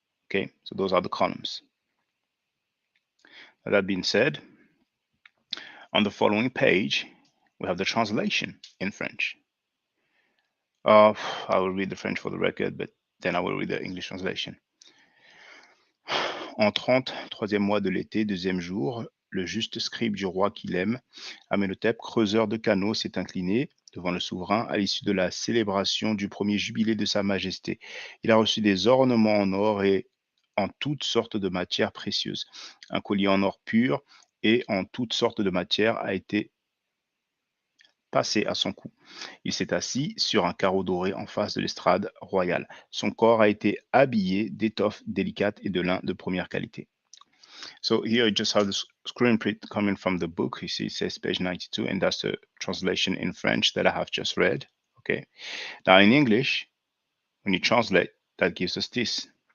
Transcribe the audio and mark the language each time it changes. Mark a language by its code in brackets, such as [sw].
[en] Okay, so those are the columns. That being said, on the following page, we have the translation in French. I will read the French for the record, but then I will read the English translation. [fr] En 33e mois de l'été, 2e jour, le juste scribe du roi qu'il aime, Amenhotep, creuseur de canaux, s'est incliné devant le souverain à l'issue de la célébration du premier jubilé de sa majesté. Il a reçu des ornements en or et en toutes sortes de matières précieuses. Un collier en or pur et en toutes sortes de matières a été passé à son cou. Il s'est assis sur un carreau doré en face de l'estrade royale. Son corps a été habillé d'étoffes délicates et de lin de première qualité. [en] So here you just have the screen print coming from the book. You see it says page 92, and that's the translation in French that I have just read. Okay. Now in English, when you translate, that gives us this.